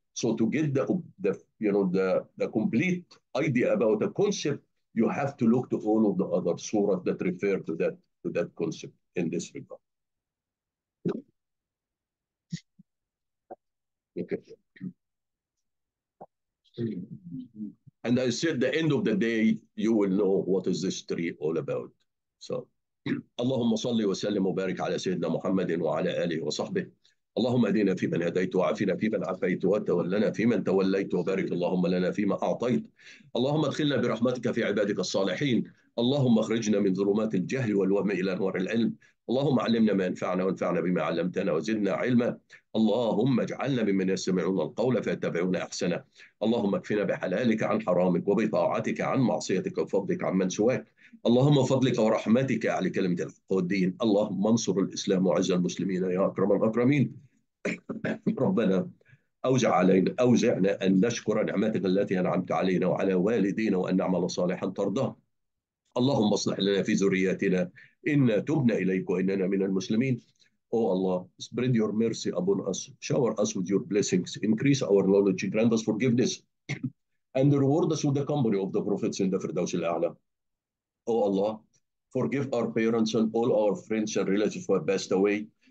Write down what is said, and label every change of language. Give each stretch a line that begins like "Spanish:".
English: So to get the complete idea about the concept, you have to look to all of the other surahs that refer to that concept in this regard. Okay. And I said, the end of the day, you will know what is this tree all about.
Arabic: So, اللهم صل وسلم وبارك على سيدنا محمد وعلى آله وصحبه. اللهم اهدنا فيمن هديت وعافنا فيمن عافيت وتولنا فيمن توليت وبارك اللهم لنا فيما أعطيت. اللهم ادخلنا برحمتك في عبادك الصالحين. اللهم اخرجنا من ظلمات الجهل والوهم إلى نور العلم. اللهم علمنا ما ينفعنا وانفعنا بما علمتنا وزدنا علما. اللهم اجعلنا ممن يستمعون القول فيتبعون أحسنه. اللهم اكفنا بحلالك عن حرامك وبطاعتك عن معصيتك وفضلك عن من سواك. اللهم فضلك ورحمتك على كلمة الحق والدين. اللهم انصر الإسلام وعز المسلمين يا أكرم الأكرمين. ربنا أوزعنا أن نشكر نعمتك التي أنعمت علينا وعلى والدينا وأن نعمل صالحا ترضاه. اللهم اصلح لنا في ذرياتنا إنا تبنا إليك وإننا من المسلمين.
English: Oh Allah, spread your mercy upon us, shower us with your blessings, increase our knowledge, grant us forgiveness, and reward us with the company of the prophets in the Firdaus al-A'la. Oh Allah, forgive our parents and all our friends and relatives who have passed away.